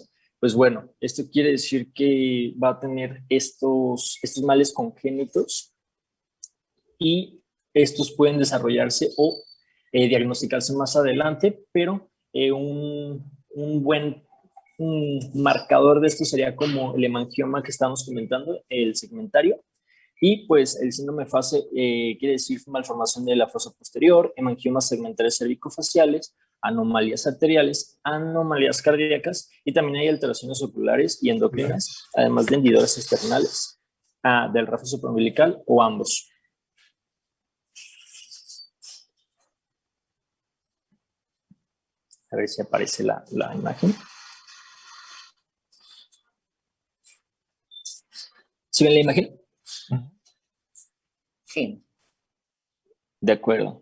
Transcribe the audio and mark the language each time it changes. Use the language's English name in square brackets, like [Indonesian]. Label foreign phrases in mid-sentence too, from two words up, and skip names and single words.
[Spanish] Pues bueno, esto quiere decir que va a tener estos males congénitos, y estos pueden desarrollarse o diagnosticarse más adelante, pero un buen marcador de esto sería como el hemangioma que estamos comentando, el segmentario. Y pues el síndrome de fase quiere decir malformación de la fosa posterior, hemangiomas segmentales cervicofaciales, anomalías arteriales, anomalías cardíacas, y también hay alteraciones oculares y endocrinas, además de hendidores externales del rafo supraumbilical o ambos. A ver si aparece la imagen. ¿Sí ven la imagen? Sí. De acuerdo.